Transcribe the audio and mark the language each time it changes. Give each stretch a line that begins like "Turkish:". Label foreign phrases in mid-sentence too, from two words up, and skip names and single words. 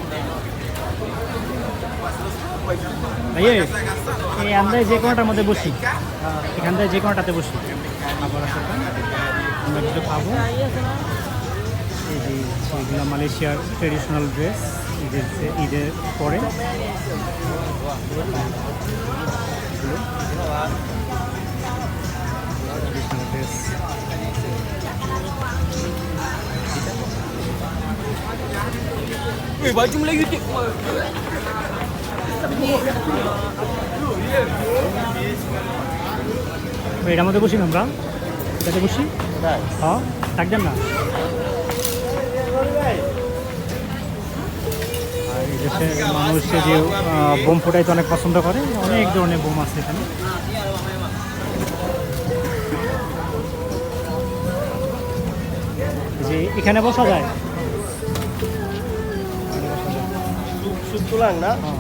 Bangla: এই আমরা যে কোনোটার মধ্যে বসি, এখান থেকে যে কোনোটাতে বসি খাবার দোকান, আমরা কিছু খাবো। এই যে এগুলো মালয়েশিয়ার
English: traditional dress,
Bangla: ঈদের পরে
English: traditional dress.
Malay: baju Melayu tik.
Bangla: এটার মধ্যে বসি না আমরা, এটাতে বসি। হ্যাঁ, থাকবেন না। আর এই দেশের মানুষ যে বোম ফোটাইতে অনেক পছন্দ করে, অনেক ধরনের বোম আছে এখানে। যে এখানে বসা যায়,
Malay: Sup tulang nak?